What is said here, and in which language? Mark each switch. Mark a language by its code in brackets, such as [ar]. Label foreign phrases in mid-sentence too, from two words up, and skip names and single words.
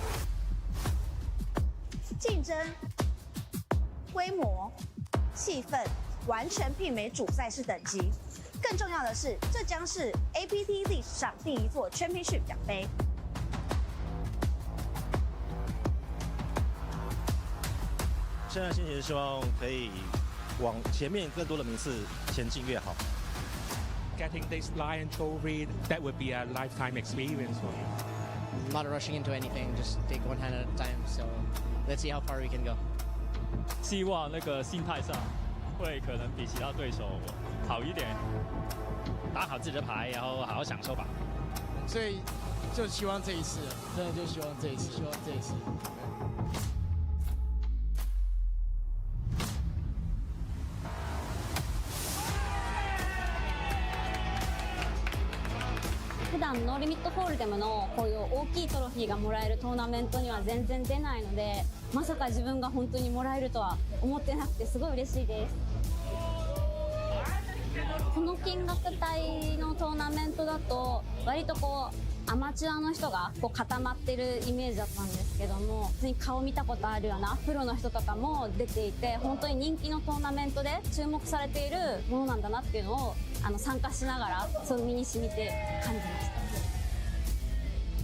[zh] 竞争、规模、气氛完全媲美主赛事等级。更重要的是，这将是 APT 历史上第一座 Championship 奖杯。现在心情是希望可以往前面更多的名次前进越好。 [en] Getting this Lion Trophy, that would be a lifetime experience for me. I'm not rushing into anything, just take one hand at a time. So let's see how far we can go. [zh] 希望那个心态上会可能比其他对手好一点，打好自己的牌，然后好好享受吧。所以就希望这一次，真的就希望这一次。 [ja] 普段ノーリミットホールデムのこういう大きいトロフィーがもらえるトーナメントには全然出ないので、まさか自分が本当にもらえるとは思ってなくてすごい嬉しいです。この金額帯のトーナメントだと割とこうアマチュアの人がこう固まってるイメージだったんですけども、普通に顔見たことあるようなプロの人とかも出ていて、本当に人気のトーナメントで注目されているものなんだなっていうのを参加しながらそう身に染みて感じました。